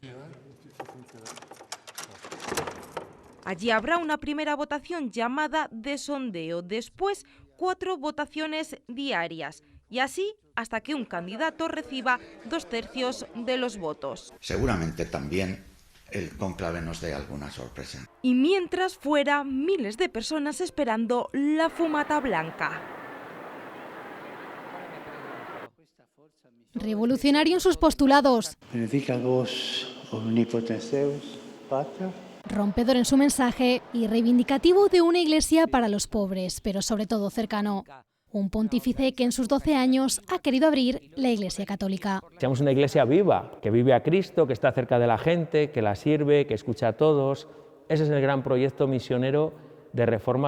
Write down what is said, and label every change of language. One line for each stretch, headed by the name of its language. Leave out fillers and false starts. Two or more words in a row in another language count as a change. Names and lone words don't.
Spanish: Allí habrá una primera votación llamada de sondeo, después 4 votaciones diarias y así hasta que un candidato reciba 2/3 de los votos. Seguramente también el cónclave nos dé alguna sorpresa. Y mientras fuera, miles de personas esperando la fumata blanca. Revolucionario en sus postulados.
Latin: Benedicat vos omnipotens Deus, Pater.
Spanish: Rompedor en su mensaje y reivindicativo de una iglesia para los pobres, pero sobre todo cercano. Un pontífice que en sus 12 años ha querido abrir la Iglesia Católica. Seamos una iglesia viva, que vive a Cristo, que está cerca de la gente, que la sirve, que escucha a todos. Ese es el gran proyecto misionero de reforma.